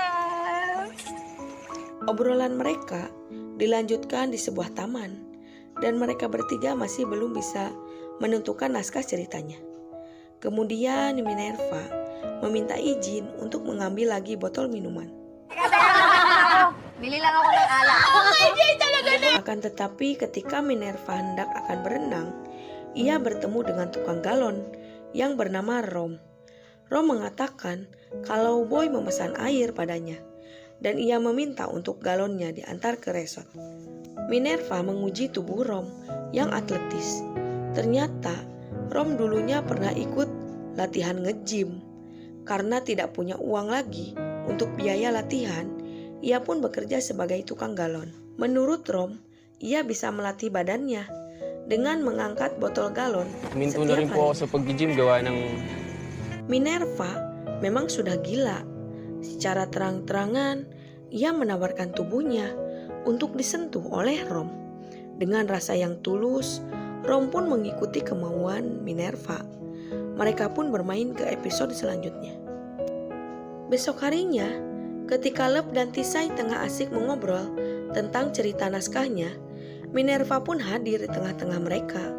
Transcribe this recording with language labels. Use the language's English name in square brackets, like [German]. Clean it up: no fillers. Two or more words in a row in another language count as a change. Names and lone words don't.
[Indonesian] Obrolan mereka dilanjutkan di sebuah taman dan mereka bertiga masih belum bisa menentukan naskah ceritanya. Kemudian Minerva meminta izin untuk mengambil lagi botol minuman. [Filipino] Bili lang ako ng alak. [Indonesian] Akan tetapi ketika Minerva hendak akan berenang, ia bertemu dengan tukang galon yang bernama Rom. Rom mengatakan kalau Boy memesan air padanya dan ia meminta untuk galonnya diantar ke resort. Minerva menguji tubuh Rom yang atletis. Ternyata Rom dulunya pernah ikut latihan nge-gym. Karena tidak punya uang lagi untuk biaya latihan, ia pun bekerja sebagai tukang galon. Menurut Rom, ia bisa melatih badannya dengan mengangkat botol galon [Filipino] Minto na [Indonesian] setiap [Filipino] rin po ako [Indonesian] hari. [Filipino] sa pag-gym gawa ng [Indonesian] Minerva memang sudah gila. Secara terang-terangan, ia menawarkan tubuhnya untuk disentuh oleh Rom. Dengan rasa yang tulus, Rom pun mengikuti kemauan Minerva. Mereka pun bermain ke episode selanjutnya. Besok harinya, ketika Love dan Tisai tengah asik mengobrol tentang cerita naskahnya, Minerva pun hadir di tengah-tengah mereka.